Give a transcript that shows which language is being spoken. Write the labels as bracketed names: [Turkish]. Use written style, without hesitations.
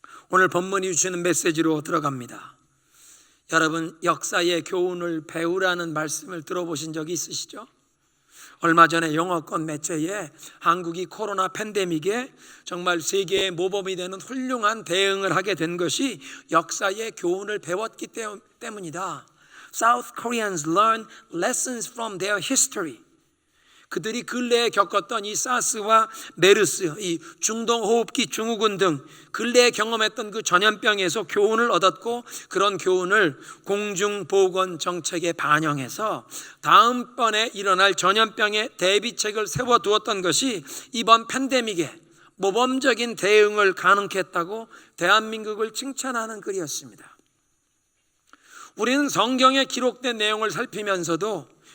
[Korean] 오늘 본문이 주시는 메시지로 들어갑니다. 여러분, 역사의 교훈을 배우라는 말씀을 들어보신 적이 있으시죠? 얼마 전에 영어권 매체에 한국이 코로나 팬데믹에 정말 세계의 모범이 되는 훌륭한 대응을 하게 된 것이 역사의 교훈을 배웠기 때문이다. [English] South Koreans learn lessons from their history. [Korean] 그들이 근래에 겪었던 이 사스와 메르스, 이 중동호흡기 증후군 등 근래에 경험했던 그 전염병에서 교훈을 얻었고 그런 교훈을 공중보건 정책에 반영해서 다음번에 일어날 전염병의 대비책을 세워두었던 것이 이번 팬데믹에 모범적인 대응을 가능케 했다고 대한민국을 칭찬하는 글이었습니다. 우리는 성경에 기록된 내용을 살피면서도